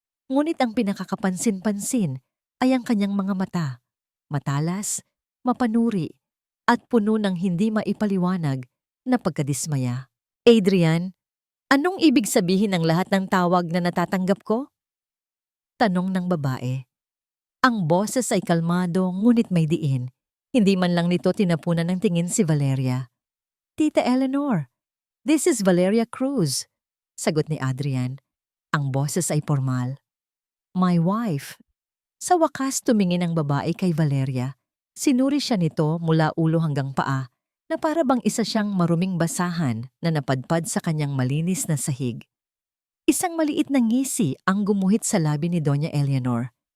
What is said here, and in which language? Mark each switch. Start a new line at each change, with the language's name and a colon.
Filipino: Ngunit ang pinakakapansin-pansin ay ang kanyang mga mata, matalas, mapanuri, at puno ng hindi maipaliwanag na pagkadismaya. Adrian, Anong ibig sabihin ng lahat ng tawag na natatanggap ko? Tanong ng babae. Ang boses ay kalmado ngunit may diin. Hindi man lang nito tinapunan ng tingin si Valeria.
English: Tita Eleanor, this is Valeria Cruz.
Filipino: Sagot ni Adrian. Ang boses ay formal.
English: My wife.
Filipino: Sa wakas tumingin ang babae kay Valeria. Sinuri siya nito mula ulo hanggang paa na para bang isa siyang maruming basahan na napadpad sa kanyang malinis na sahig. Isang maliit na ngisi ang gumuhit sa labi ni Doña Eleanor.